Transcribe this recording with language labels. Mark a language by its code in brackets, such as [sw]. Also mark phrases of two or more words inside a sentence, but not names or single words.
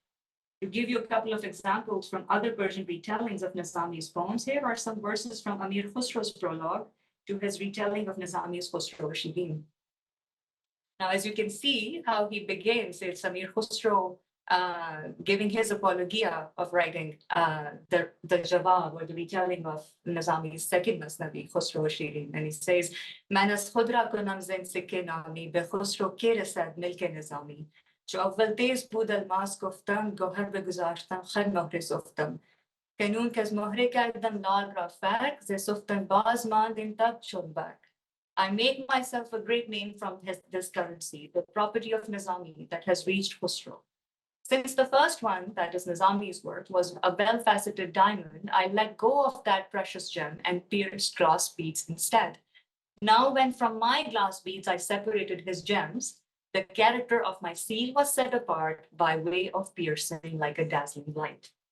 [en] To give you a couple of examples from other Persian retellings of Nizami's poems, here are some verses from Amir Khusro's prologue to his retelling of Nizami's Khusro Shirin. Now, as you can see how he begins, it's Amir Khusro giving his apologia of writing the Jawab or the retelling of Nizami's second Masnavi, Khusro Shirin. And he says, [fa] من از خودرا کنم زین سکه نامی به خسرو که رسد ملک نظامی. جو اول تیز بود الماس گفتم گوهر بگذاشتم خر مهر سفتم کنون که از مهره کردم لال را فرق ز سفتن باز ماند این تب شد برق. [en] I make myself a great name from this currency, the property of Nizami that has reached Khusro. Since the first one, that is Nizami's work, was a well-faceted diamond, I let go of that precious gem and pierced glass beads instead. Now when from my glass beads I separated his gems, the character of my seal was set apart by way of piercing like a dazzling light.